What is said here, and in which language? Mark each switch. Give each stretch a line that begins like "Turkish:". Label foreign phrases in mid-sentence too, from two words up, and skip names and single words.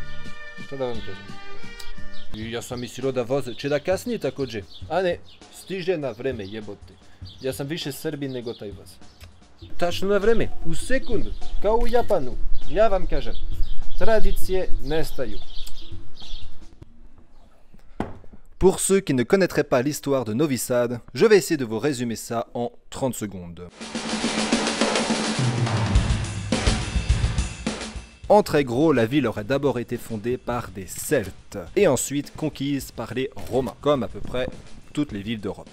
Serbian: Šta da vam kažem? I ja sam mislio da voz će da kasnije također. A ne, stiže na vreme, jebote. Ja sam više Srbin nego taj voz. Tačno na vreme, u sekundu, kao u Japanu. Ja vam kažem, tradicije nestaju.
French: Pour ceux qui ne connaîtraient pas l'histoire de Novi Sad, je vais essayer de vous résumer ça en 30 secondes. En très gros, la ville aurait d'abord été fondée par des Celtes et ensuite conquise par les Romains, comme à peu près toutes les villes d'Europe.